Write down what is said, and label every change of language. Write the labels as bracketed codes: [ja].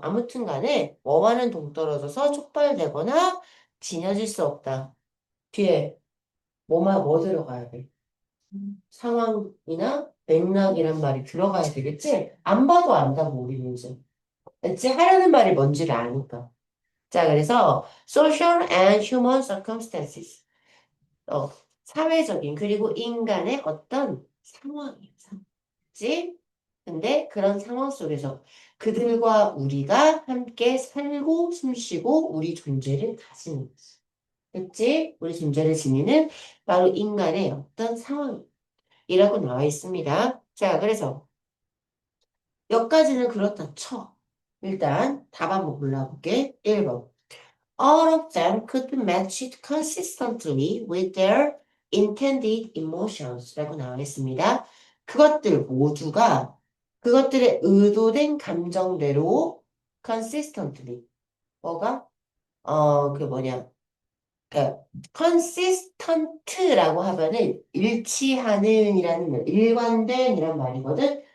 [ko] 아무튼 간에 뭐와는 동떨어져서 촉발되거나 진해질 수 없다. 뒤에 뭐 들어가야 돼? 상황이나 맥락이란 말이 들어가야 되겠지? 안 봐도 안다고, 우리는 이제. 그치? 하려는 말이 뭔지를 아니까. 자, 그래서 [en] social and human circumstances. [ko] 어, 사회적인 그리고 인간의 어떤 상황이에요. 그치? 근데 그런 상황 속에서 그들과 우리가 함께 살고 숨쉬고 우리 존재를 가지는 거지. 그치? 우리 존재를 지니는 바로 인간의 어떤 상황이라고 나와 있습니다. 자, 그래서 여기까지는 그렇다 쳐. 일단 답 한번 골라볼게. 1번. [en] All of them could match it consistently with their intended emotions [ko] 라고 나와 있습니다. 그것들 모두가 그것들의 의도된 감정대로 consistently 뭐가? 그 뭐냐 그 consistent라고 하면은 일치하는 일관된 이란 말이거든.